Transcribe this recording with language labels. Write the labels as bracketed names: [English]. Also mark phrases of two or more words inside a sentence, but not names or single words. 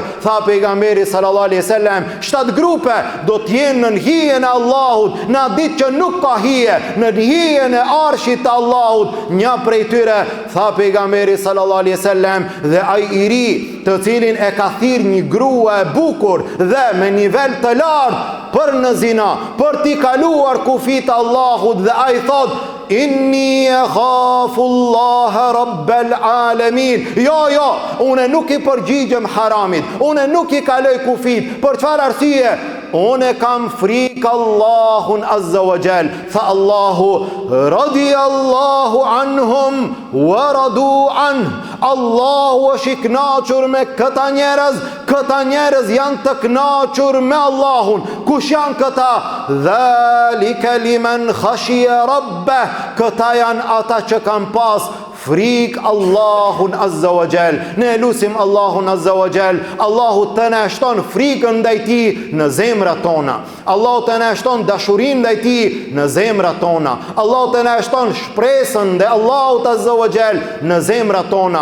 [Albanian] Tha pejgamberi [Arabic] صلى الله عليه وسلم, [Albanian] 7 grupe do të jenë në hijen e Allahut në atë ditë që nuk ka hije, në hijen e arshit të Allahut. Një prej tyre, tha pejgamberi [Arabic] صلى الله عليه وسلم, [Albanian] dhe ai i ri të cilin e ka thirr një grua e bukur dhe me nivel të lartë për në zina, për t'i kaluar kufit Allahut, dhe ai thot, [Arabic] إني أخاف الله رب العالمين. [Albanian] Jo, une nuk i përgjigjem haramit, une nuk i kaloj kufit. Për çfarë arsye? unë kam frikë Allahun [Arabic] عز وجل. [Albanian] Tha Allahu, [Arabic] رضي الله عنهم ورضوا عن. [Albanian] Allahu është i kënaqur me këta njerëz janë të kënaqur me Allahun. Kush janë këta? [Arabic] ذلك لمن خشي ربه. [Albanian] Këta janë ata që kanë pas frikë Allahun [Arabic] عز وجل. [Albanian] Ne lusim Allahun [Arabic] عز وجل, [Albanian] Allahu të na shton frikën ndaj tij në zemrat tona. Allahu të na shton dashurinë ndaj tij në zemrat tona. Allahu të na shton shpresën ndaj Allahut [Arabic] عز وجل [Albanian] në zemrat tona.